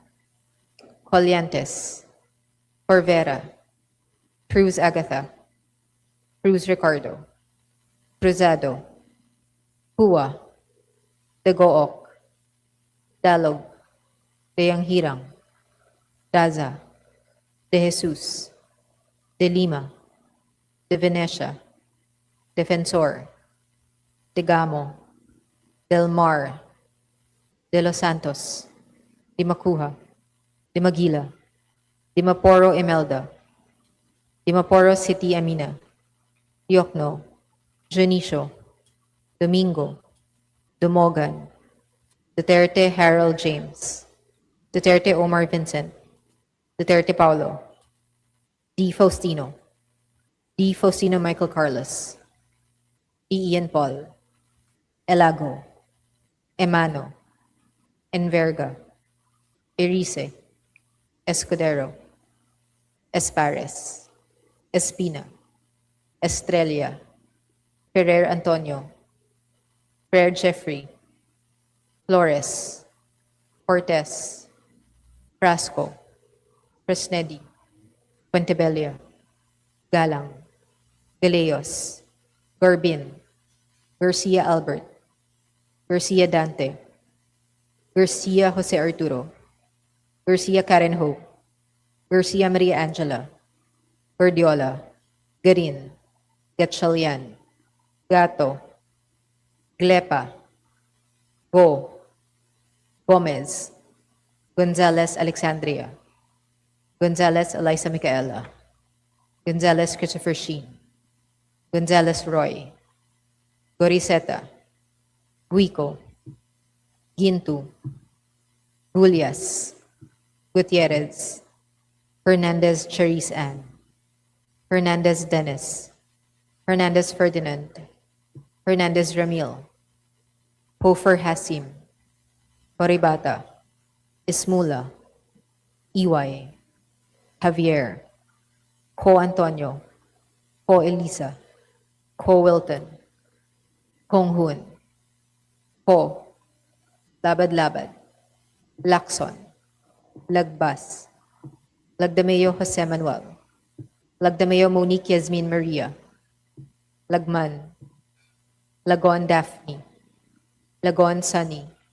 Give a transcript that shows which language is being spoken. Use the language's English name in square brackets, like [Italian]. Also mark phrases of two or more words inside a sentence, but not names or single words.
[English] Coliantes, Corvera, Cruz Agatha, Cruz Ricardo, Cruzado, Hua, Degook, Dalog, Deyang Hirang, Daza, De Jesus, De Lima, De Venecia, Defensor, De Gamo, Del Mar, De Los Santos, De Macuja, De Maguila, De Maporo Imelda, De Maporo City Amina, Diokno, Junicio, Domingo, Dumogan, Duterte Harold James, Duterte Omar Vincent, Duterte Paulo, D. Faustino, D. Faustino Michael Carlos, D. Ian Paul, Elago, Emano, Enverga, Erice, Escudero, Espares, Espina, Estrella, Ferrer Antonio, Ferrer Jeffrey, Flores, Cortez, Frasco, Fresnedi, Puentebella, Galang, Galeos, Gorbin, Garcia Albert, Garcia Dante, Garcia Jose Arturo, Garcia Karen Ho, Garcia Maria Angela, Gordiola, Garin, Gatchalian, Gato, Glepa, Go, Gomez, Gonzalez Alexandria, Gonzalez Eliza Micaela, Gonzalez Christopher Sheen, Gonzalez Roy, Goriseta, Guico, Gintu, Gulias, Gutierrez, Hernandez Charisse Ann, Hernandez Dennis, Hernandez Ferdinand, Hernandez Ramil, Hofer Hasim, Coribata, Ismula, Iway, Javier, Co Antonio, Co Elisa, Co Wilton, Kong Hun, Ho, Labad-Labad, Lacson, Lagbas, Lagdameo Jose Manuel, Lagdameo Monique Yasmin Maria, Lagman, Lagon Daphne, Lagon Sunny,